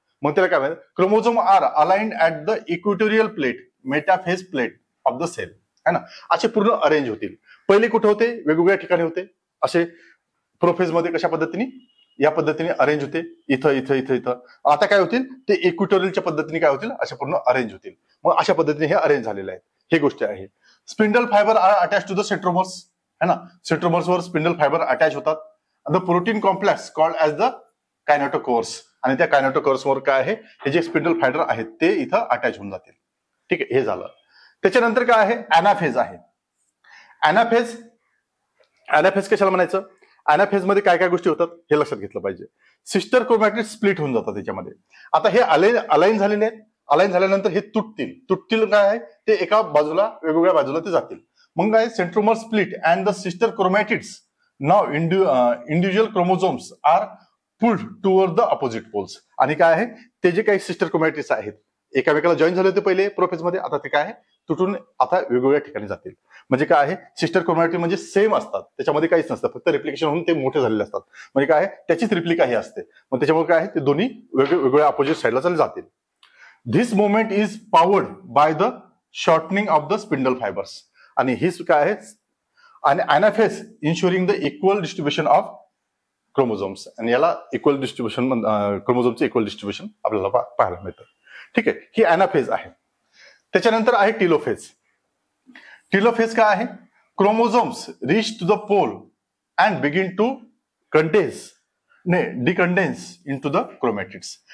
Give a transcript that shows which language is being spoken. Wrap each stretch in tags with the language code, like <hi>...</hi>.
<mr>मग त्याला काय म्हणतात,</mr> <en>chromosome are aligned at the equatorial plate metaphase plate of the cell,</en> <hi>है ना.</hi> <mr>असे पूर्ण अरेंज होतील. पहिले कुठे होते, वेगवेगळ्या ठिकाणी होते. असे प्रोफेज मध्ये कशा पद्धतीने, या पद्धतीने अरेंज होते, इथं इथं इथं इथं. आता काय होतील, ते इक्विटोरियलच्या पद्धतीने काय होतील, अशा पूर्ण अरेंज होतील. मग अशा पद्धतीने हे अरेंज झालेले आहेत. हे गोष्ट आहे.</mr> <en>spindle fibre are attach to the centromeres,</en> <hi>है ना.</hi> <mr>सेंट्रोमर्स वर स्पिंडल फायबर अटॅच होतात.</mr> <en>the protein complex called as the kinetochores,</en> <mr>आणि त्या कायनेटोकोर्स वर काय आहे, हे जे स्पिंडल फायबर आहेत ते इथं अटॅच होऊन जातील. ठीक आहे, हे झालं. त्याच्यानंतर काय आहे, अॅनाफेज आहे. अॅनाफेज कशाला म्हणायचं, अॅनाफेज मध्ये काय काय गोष्टी होतात हे लक्षात घेतलं पाहिजे. सिस्टर क्रोमॅटिड स्प्लिट होऊन जातात त्याच्यामध्ये. आता हे अलाइन झालेले आहेत. अलाइन झाल्यानंतर हे तुटतील काय आहे, ते एका बाजूला वेगवेगळ्या बाजूला ते जातील. मग काय,</mr> <en>Centromere split and the sister chromatids now individual chromosomes are pulled toward the opposite poles.</en> <mr>आणि काय आहे, ते जे काही सिस्टर क्रोमॅटिड्स आहेत एकामेकाला जॉईन झाले होते पहिले प्रोफेज मध्ये, आता ते काय आहे, तुटून आता वेगवेगळ्या ठिकाणी जातील. म्हणजे काय आहे, सिस्टर क्रोमॅटिड म्हणजे सेम असतात, त्याच्यामध्ये काहीच नसतं, फक्त रिप्लिकेशन होऊन ते मोठे झालेले असतात. म्हणजे काय आहे, त्याचीच रिप्लिका ही असते. मग त्याच्यामुळे काय आहे, ते दोन्ही वेगवेगळ्या अपोजिट साईडला चालले जातील.</mr> <en>This movement is powered by the shortening of the spindle fibres.</en> <mr>आणि ही काय आहे, आणि</mr> <en>Anaphase ensuring the equal distribution of chromosomes.</en> <mr>आणि याला इक्वल डिस्ट्रीब्युशन, क्रोमोझोमचं इक्वल डिस्ट्रीब्युशन आपल्याला पाहायला मिळतं. ठीक आहे, ही अॅनाफेज आहे. त्याच्यानंतर आहे टिलोफेज.</mr> <en>telophase</en> <mr>काय आहे,</mr> <en>Chromosomes reach to the pole and begin to decondense into the chromatids.</en>